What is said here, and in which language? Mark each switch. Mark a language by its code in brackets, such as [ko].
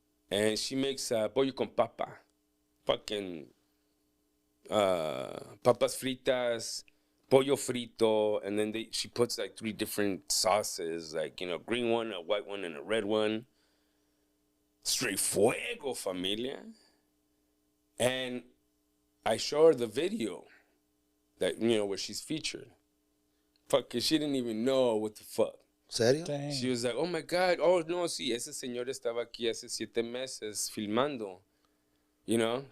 [en] And she makes [es] pollo con papa. [en] Fucking [es] papas fritas, pollo frito, [en] and then she puts like 3 different sauces, like, you know, green one, a white one, and a red one. [es] Straight fuego, familia. [en] And I show her the video that, you know, where she's featured. Fucking, she didn't even know what the fuck. [es] Serio? [en] Dang. She was like, oh my God, oh no, [es] sí, ese señor estaba aquí hace 7 meses filmando, [en] you know?